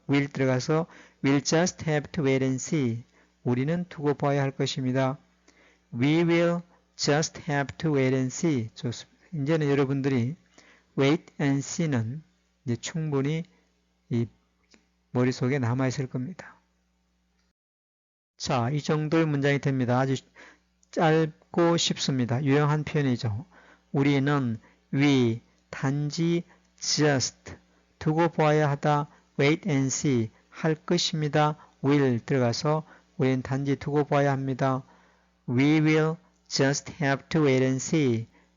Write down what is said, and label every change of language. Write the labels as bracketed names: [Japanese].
[English] will [Korean] 들어가서 [English] will just have to wait and see [Korean] 우리는 두고 봐야 할 것입니다. [English] We will just have to wait and see [Korean] 좋습니다. 이제는 여러분들이 [English] wait and see [Korean] 는 이제 충분히 이 머릿속에 남아있을 겁니다. 자, 이 정도의 문장이 됩니다. 아주 짧고 쉽습니다. 유용한 표현이죠. 우리는 we 단지 just 두고 보아야 하다 [English] wait and see [Korean] 할 것입니다. will 들어가서 우리는 단지 두고 보아야 합니다. [English] We will just have to wait and see.